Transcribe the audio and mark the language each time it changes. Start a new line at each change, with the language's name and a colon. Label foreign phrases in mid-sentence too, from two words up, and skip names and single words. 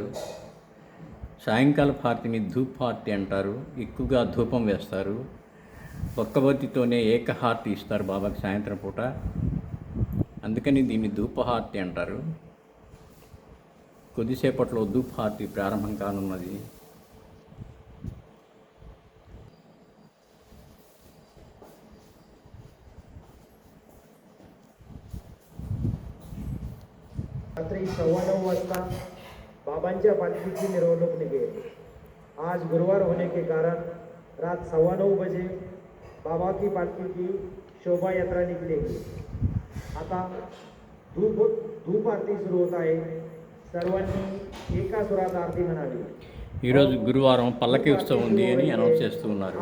Telugu: సాయంకాలపు హారతిని ధూప్ హారతి అంటారు. ఎక్కువగా ధూపం వేస్తారు. ఒక్కబొత్తితోనే ఏకహారతి ఇస్తారు బాబాకి సాయంత్రం పూట. అందుకని దీన్ని ధూపహారతి అంటారు. కొద్దిసేపట్లో ధూప్ హారతి ప్రారంభం కానున్నది.
Marathi: रात्री 9:15 वाजता बाबांच्या पालखीची मिरवणूक निघेल.
Hindi: आज गुरुवार होने के कारण रात 9:15 बजे बाबा की पालखी की शोभा यात्रा निकलेगी.
Marathi: आता धूप आरती सुरू होत आहे. सर्वांनी एका सुरात आरती म्हणावी.
Telugu: ఈరోజు గురువారం పల్లకి ఉత్సవం ఉంది అని అనౌన్స్ చేస్తూ ఉన్నారు.